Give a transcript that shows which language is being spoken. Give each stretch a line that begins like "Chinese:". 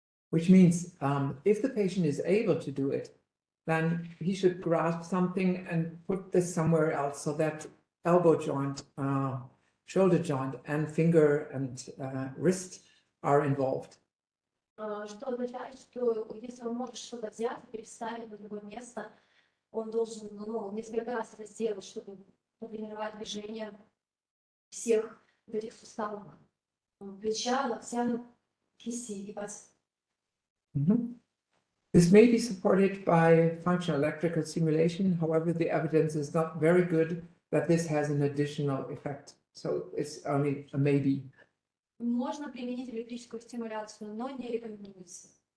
English: Which means if the patient is able to do it, then he should grasp something and put this somewhere else so that elbow joint, shoulder joint, and finger and wrist are involved.
Russian: Что означает, что если он может что-то взять и переставить на другое место, он должен несколько раз это сделать, чтобы потренировать движение всех этих суставов плеча, локтя, кисти и пальцев.
English: This may be supported by functional electrical stimulation. However, the evidence is not very good that this has an additional effect. So it's only a maybe.
Russian: Можно применить электрическую стимуляцию, но не рекомендуется.